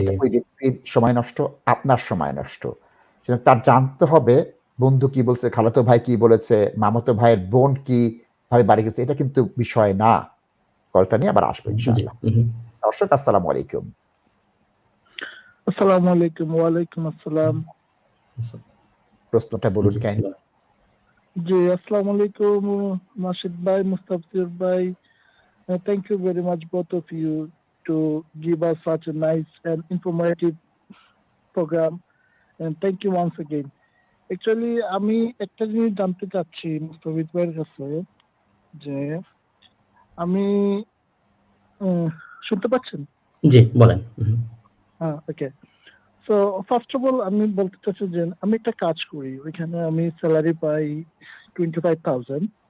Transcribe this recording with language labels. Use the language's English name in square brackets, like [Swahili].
[Bangla] এটা ওই ব্যক্তির সময় নষ্ট, আপনার সময় নষ্ট। সুতরাং তার জানতে হবে বন্ধু কি বলছে, খালাতো ভাই কি বলেছে, মামাতো ভাইয়ের বোন কি ভাবে বাড়ি গেছে, এটা কিন্তু বিষয় না। কলটা নিয়ে আবার আসবো জি। ইনশাআল্লাহ। দর্শক, আসসালামু আলাইকুম। আসসালামু আলাইকুম। ওয়ালাইকুম আসসালাম। প্রশ্নটা বলুন জি, কেন? জি, আসসালামু আলাইকুম নাশিদ ভাই, মুস্তাফিজুর ভাই। [English] Thank you very much both of you to give us such a nice and informative program, and thank you once again. [Bangla] Actually আমি একটা জিনিস জানতে চাচ্ছি মুস্তাফিজ ভাইয়ের কাছে, যে আমি শুনতে পাচ্ছেন? জি, বলেন। হ্যাঁ, ওকে। সো ফার্স্ট অফ অল আমি বলতে চাচ্ছি যে আমি একটা কাজ করি, ওইখানে আমি স্যালারি পাই 25,000।